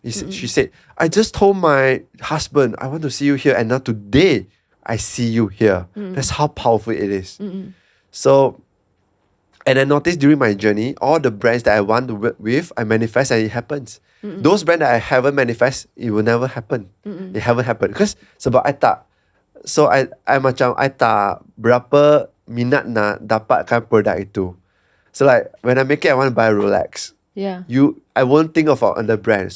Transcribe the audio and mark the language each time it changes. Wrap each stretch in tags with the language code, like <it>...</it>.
<en>She said, I just told my husband I want to see you here, and now today I see you here. That's how powerful it is. So, and I noticed during my journey, all the brands that I want to work with, I manifest and it happens. Those brands that I haven't manifest, it will never happen. It haven't happened. Because</en> <ms>sebab I tak. So I tak berapa minat nak dapatkan produk itu.</ms> <en>So like when I make it, I want to buy a Rolex. Yeah. I won't think of another brand.</en>